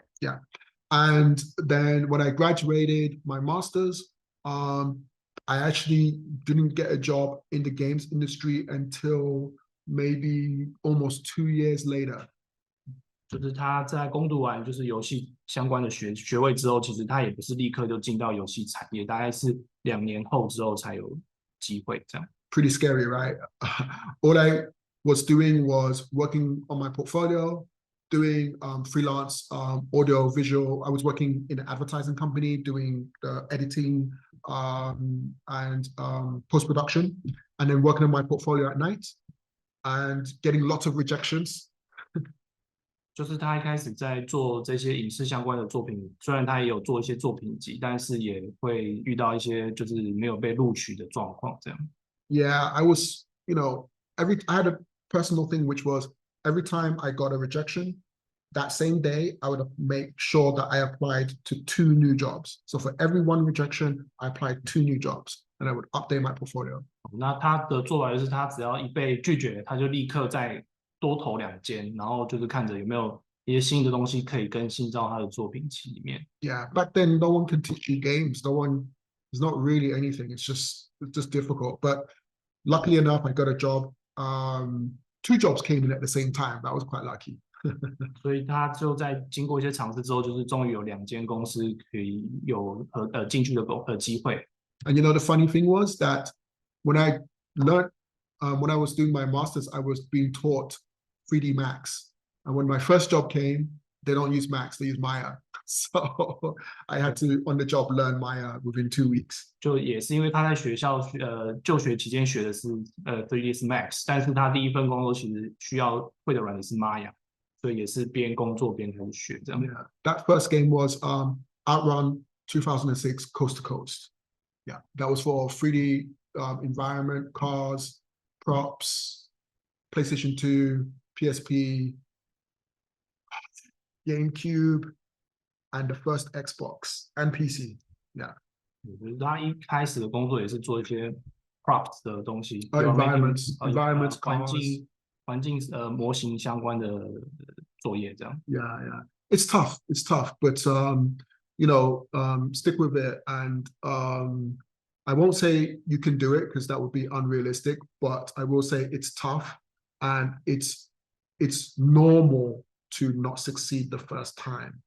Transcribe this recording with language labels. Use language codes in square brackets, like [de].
[en] Yeah. And then when I graduated my master's, I actually didn't get a job in the games industry until maybe almost 2 years later. [zh] 就是他在攻读完就是游戏相关的学位之后，其实他也不是立刻就进到游戏产业，大概是2年后之后才有机会这样。 [en] Pretty scary, right? All I was doing was working on my portfolio, doing freelance audio, visual. I was working in an advertising company, doing the editing and post-production, and then working on my portfolio at night and getting lots of rejections. [zh] 就是他一开始在做这些影视相关的作品，虽然他也有做一些作品集，但是也会遇到一些就是没有被录取的状况这样。 [en] Yeah, I was, I had a personal thing, which was every time I got a rejection, that same day, I would make sure that I applied to 2 new jobs. So for every 1 rejection, I applied 2 new jobs, and I would update my portfolio. [zh] 那他的做法就是他只要一被拒绝，他就立刻再多投2间，然后就是看着有没有一些新的东西可以更新到他的作品集里面。 [en] Yeah, back then no one could teach you games. No one, there's not really anything. It's just difficult. But luckily enough, I got a job. 2 jobs came in at the same time. That was quite lucky. [zh] 所以他就在经过一些尝试之后，就是终于有2间公司可以有进去的机会。 [en] And the funny thing was that when I learned, when I was doing my master's, I was being taught 3D Max. And when my first job came, they don't use Max, they use Maya. So I had to, on the job, learn Maya within 2 weeks. [zh] 就也是因为他在学校就学期间学的是3ds Max， 但是他第一份工作其实需要会的软体是 Maya， 所以也是边工作边开始学这样。 [en] Yeah, that first game was Outrun 2006 Coast to Coast. Yeah, that was for 3D environment, cars, props, PlayStation 2, PSP, GameCube, and the first Xbox and PC. Yeah. [zh] 他一开始的工作也是做一些 props 的东西 [en] environments, [zh] 环境模型相关的作业这样。 [en] Yeah. It's tough, but stick with it, and I won't say you can do it because that would be unrealistic, but I will say it's tough, and it's normal to not succeed the first time.